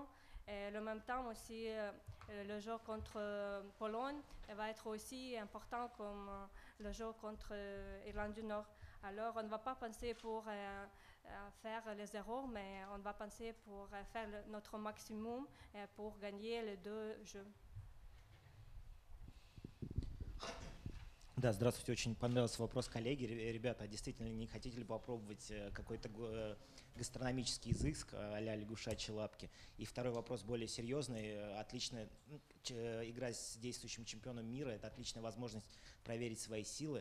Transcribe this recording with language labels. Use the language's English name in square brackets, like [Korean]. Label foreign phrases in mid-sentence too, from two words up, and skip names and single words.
[French] Et en même temps aussi, le jeu contre Pologne va être aussi important comme le jeu contre l'Irlande du Nord. Alors on ne va pas penser pour faire les erreurs, mais on va penser pour faire notre maximum pour gagner les 2 jeux. [Russian] Да, здравствуйте. Очень понравился вопрос коллеги. Ребята, а действительно не хотите ли попробовать какой-то гастрономический изыск а-ля лягушачьи лапки? И второй вопрос более серьезный. Отличная игра с действующим чемпионом мира – это отличная возможность проверить свои силы.